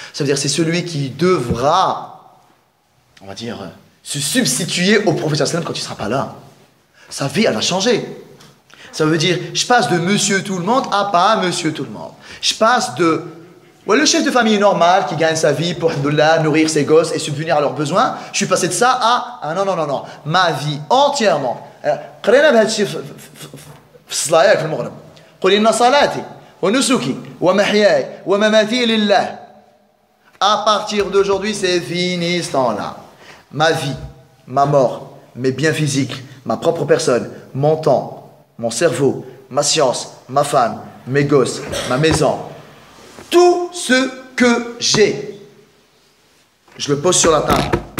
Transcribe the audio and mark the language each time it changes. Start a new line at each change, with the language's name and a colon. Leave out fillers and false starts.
French: Ça veut dire c'est celui qui devra, on va dire, se substituer au prophète sallallahu alayhi wa sallam quand il ne sera pas là. Sa vie, elle va changer. Ça veut dire, je passe de monsieur tout le monde à pas monsieur tout le monde. Je passe de le chef de famille normal qui gagne sa vie pour nourrir ses gosses et subvenir à leurs besoins. Je suis passé de ça à non. Ma vie entièrement.
Arabic: قرينا بهذا الشيء في الصلاة في المغرب. قل إن صلاتي ونسكي ومحياي ومماتي لله.
French: À partir d'aujourd'hui, c'est fini ce temps-là. Ma vie, ma mort, mes biens physiques, ma propre personne, mon temps, mon cerveau, ma science, ma femme, mes gosses, ma maison, tout ce que j'ai, je le pose sur la table.